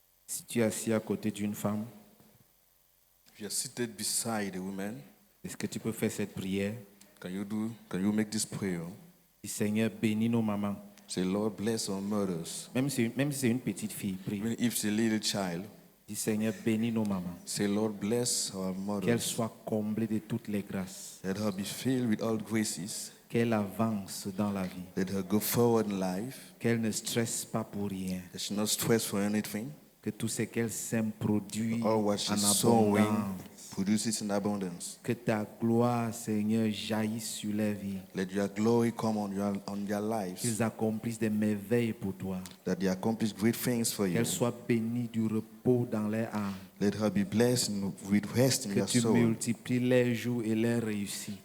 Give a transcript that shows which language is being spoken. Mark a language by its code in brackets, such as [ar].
[fr] Si tu es assis à côté d'une femme, [en] If you're seated beside a woman, [fr] est-ce que tu peux faire cette prière? [en] can you make this prayer? [fr] Dis Seigneur, bénis nos mamans. [en] Say, Lord, bless our mothers. [fr] Même si c'est une petite fille, prie. [en] Even if it's a little child, [fr] Dis Seigneur, bénis nos mamans. [en] say, Lord, bless our [fr] Qu'elles [en] mothers. [fr] soient comblées de toutes les grâces. [en] Let her be filled with all graces. [fr] Qu'elles avancent dans la vie. [en] Let her go forward in life. [fr] Qu'elles ne stressent pas pour rien. [en] That she not stress for anything. [fr] Que tout ce qu'elles sèment produit [en] All what [fr] en [en] she's sowing [fr] abondance. [en] produces in abundance. [fr] Que ta gloire, Seigneur, jaillisse sur leur vie. [en] Let your glory come on their lives. [fr] Qu'ils accomplissent des merveilles pour toi. [en] That they accomplish great things for you. [fr] Qu'elles soient bénies du repos dans leur âme. [en] Let her be blessed with rest in [fr] Que [en] their [fr] tu [en] soul. [fr] multiplies leurs jours et leurs réussites.